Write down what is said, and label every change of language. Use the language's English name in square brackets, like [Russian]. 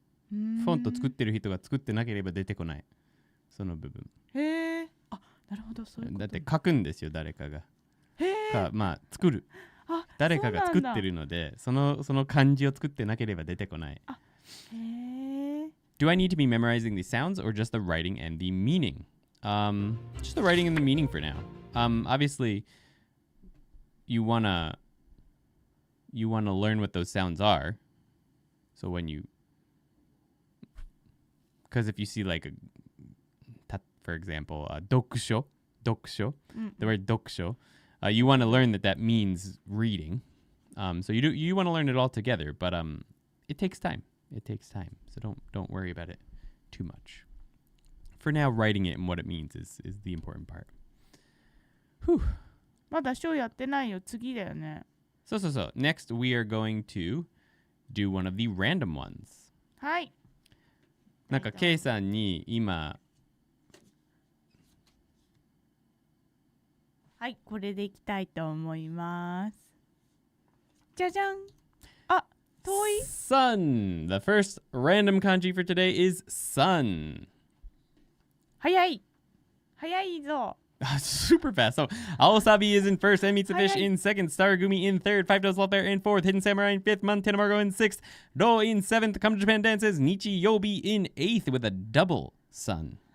[Japanese] フォント作ってる人が作ってなければ出てこない。その部分。へえ。あ、なるほど、そういうこと。だって書くんですよ、誰かが。へえ。まあ作る。誰かが作ってるので、その漢字を作ってなければ出てこない。あ、へえ。 [English] Do I need to be memorizing the sounds or just the writing and the meaning? Just the writing and the meaning for now. Obviously, you wanna learn what those sounds are. So when because if you see like for example, 読書, the word 読書, you want to learn that means reading. So you want to learn it all together, but it takes time. So don't worry about it too much. For now, writing it and what it means is the important part. Whew. [Japanese] まだショーやってないよ。次だよね。 [English] So. Next, we are going to do one of the random ones. [Japanese] はい。なんか、K さんに今、はい、これでいきたいと思います。じゃじゃん。あ、遠い。 [English] Sun. The first random kanji for today is sun. [Japanese] 早いぞ。 [English] Super fast. So, Aosabi is in first, and Mitsufish in second, Stargumi in third, Five Toes Sloth Bear in fourth, Hidden Samurai in fifth, Montana Margo in sixth, Ro in seventh, Come to Japan dances, Nichi Yobi in eighth with a double sun.